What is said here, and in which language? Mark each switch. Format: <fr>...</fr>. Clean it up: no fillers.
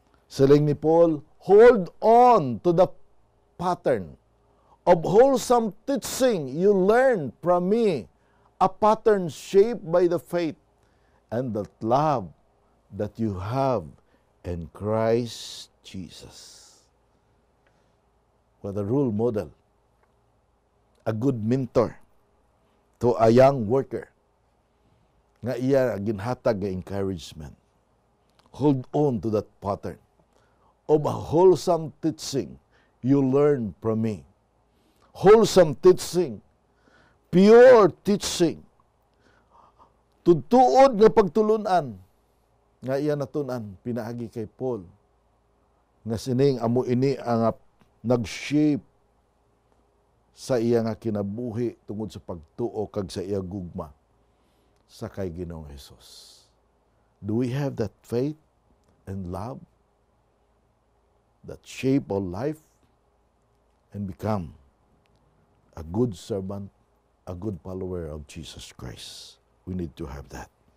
<hil>Siling ni</hil> <en>Paul, hold on to the pattern of wholesome teaching you learned from me, a pattern shaped by the faith and the love that you have in Christ Jesus. What a role model. A good mentor to a young worker</en> <hil>nga iya ginhatag nga</hil> <en>encouragement. Hold on to that pattern of a wholesome teaching you learn from me. Wholesome teaching, pure teaching,</en> <hil>tutuod nga pagtulunan nga iya natunan pinaagi kay Paul nga sining amo ini ang nag-shape sa iya nga kinabuhi tungod sa pagtuo kag sa iya gugma sa kay Ginoong Hesus.</hil> <en>Do we have that faith and love that shape our life and become a good servant, a good follower of Jesus Christ? We need to have that.</en>